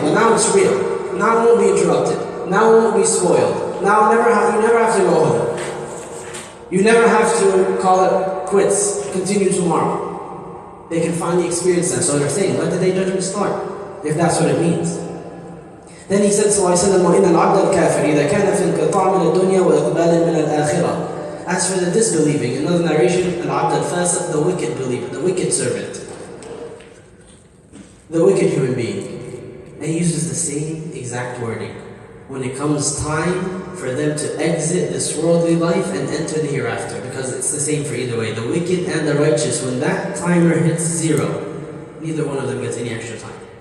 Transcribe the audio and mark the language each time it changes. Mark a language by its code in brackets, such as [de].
[en] But now it's real. Now it won't be interrupted. Now it won't be spoiled. Now you never have to go home. You never have to call it quits. Continue tomorrow. They can finally experience that. So they're saying, let the Day of Judgment start, if that's what it means. Then he said, sallallahu alayhi wa sallam, [ar] وَإِنَّ الْعَبْدَ الْكَافِرِ إِذَا كَانَ فِي انْقِطَاعٍ مِنَ الدُّنْيَا وَإِقْبَالٍ مِنَ الْآخِرَةِ. [en] As for the disbelieving, another narration, [ar] al-abd al-fasiq, [en] the wicked believer, the wicked servant, the wicked human being. And he uses the same exact wording. When it comes time for them to exit this worldly life and enter the hereafter, because it's the same for either way. The wicked and the righteous, when that timer hits 0, neither one of them gets any extra time.